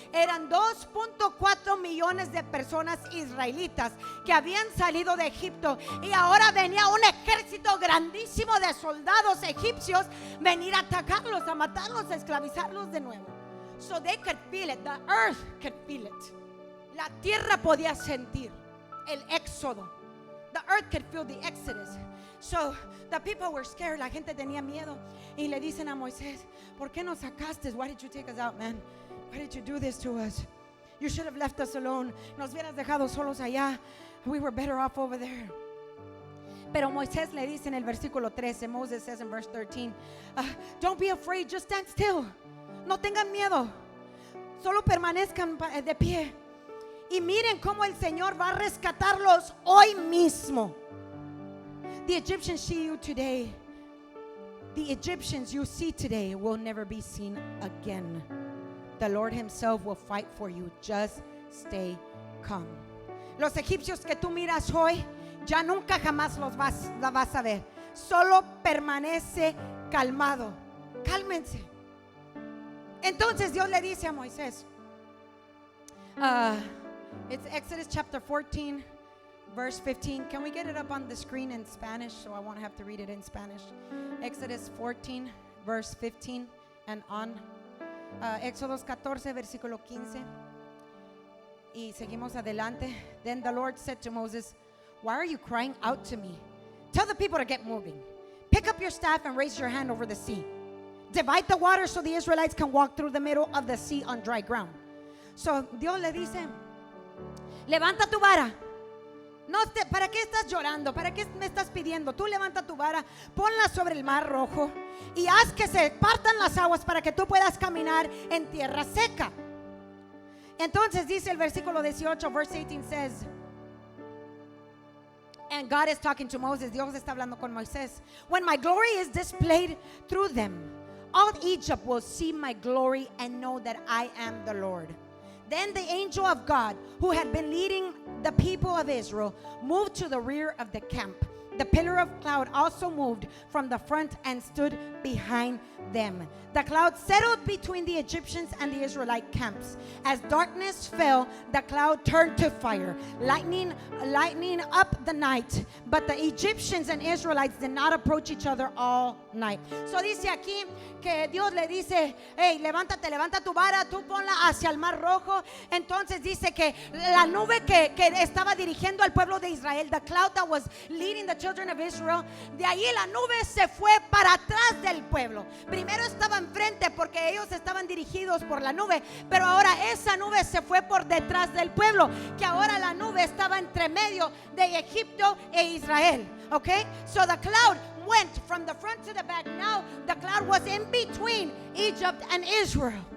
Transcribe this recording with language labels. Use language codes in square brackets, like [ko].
[es] Eran 2.4 millones de personas israelitas que habían salido de Egipto, y ahora venía un ejército grandísimo de soldados egipcios venir a atacarlos, a matarlos, a esclavizarlos de nuevo. [en] So they could feel it. The earth could feel it. [es] La tierra podía sentir el éxodo. [en] The earth could feel the exodus. So the people were scared. [es] La gente tenía miedo. Y le dicen a Moisés, ¿por qué nos sacaste? [en] Why did you take us out, man? Why did you do this to us? You should have left us alone. [es] Nos hubieras dejado solos allá. [en] We were better off over there. [es] Pero Moisés le dice en el versículo 13, [en] Moses says in verse 13, don't be afraid, just stand still. [es] No tengan miedo, solo permanezcan de pie y miren cómo el Señor va a rescatarlos hoy mismo. [en] The Egyptians see you today. The Egyptians you see today will never be seen again. The Lord himself will fight for you. Just stay calm. [es] Los egipcios que tú miras hoy, ya nunca jamás los vas a ver. Solo permanece calmado. Cálmense. Entonces Dios le dice a Moisés, [en] it's Exodus chapter 14 verse 15. Can we get it up on the screen in Spanish so I won't have to read it in Spanish? Exodus 14 verse 15 and on. [es] Éxodos 14 versículo 15. Y seguimos adelante. [en] Then the Lord said to Moses, why are you crying out to me? Tell the people to get moving. Pick up your staff and raise your hand over the sea. Divide the water so the Israelites can walk through the middle of the sea on dry ground. [es] So Dios le dice, levanta tu vara. ¿Para qué estás llorando? ¿Para qué me estás pidiendo? Tú levanta tu vara, ponla sobre el mar rojo y haz que se partan las aguas para que tú puedas caminar en tierra seca. Entonces dice el versículo 18, [en] verse 18 says, and God is talking to Moses. [es] Dios está hablando con Moisés. [en] When my glory is displayed through them, all Egypt will see my glory and know that I am the Lord. Then the angel of God, who had been leading the people of Israel, moved to the rear of the camp. The pillar of cloud also moved from the front and stood behind them. The cloud settled between the Egyptians and the Israelite camps. As darkness fell, the cloud turned to fire, lightning up the night. But the Egyptians and Israelites did not approach each other all night. [es] So dice aquí que Dios le dice, hey, levanta tu vara, tú ponla hacia el mar rojo. Entonces dice que la nube que estaba dirigiendo al pueblo de Israel, [en] the cloud that was leading the children of Israel, [es] de ahí la nube se fue para atrás del pueblo. Primero estaba enfrente porque ellos estaban dirigidos por la nube, pero ahora esa nube se fue por detrás del pueblo, que ahora la nube estaba entre medio de Egipto e Israel. [en] Okay, so the cloud went from the front to the back. Now the cloud was in between Egypt and Israel.